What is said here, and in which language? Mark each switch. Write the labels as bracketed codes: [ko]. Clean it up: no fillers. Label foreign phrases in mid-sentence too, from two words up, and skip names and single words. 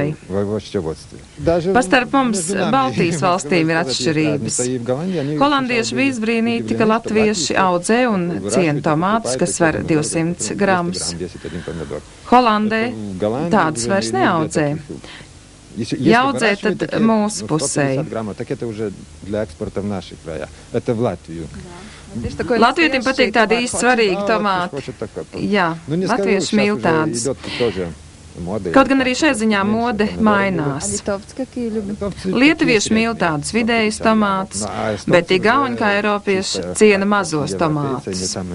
[lv] Pastarp mums Baltijas valstīm ir atšķirības. Holandieši bija izbrīnīti, ka latvieši audzē un ciena tomātus, kas sver 200 gramus. Holandē tādus vairs neaudzē. jāaudzē, tad mūsu pusē. [ru] Так это уже для экспорта в наши края. Это в Латвию. [lv] Latvietim patīk tādi īsti svarīgi tomāti. Jā, latvieši mīl tādus. Kaut gan arī šai ziņā mode mainās. Lietuvieši mīl tādus vidējus tomātus, bet igauņi kā eiropieši ciena mazos tomātus.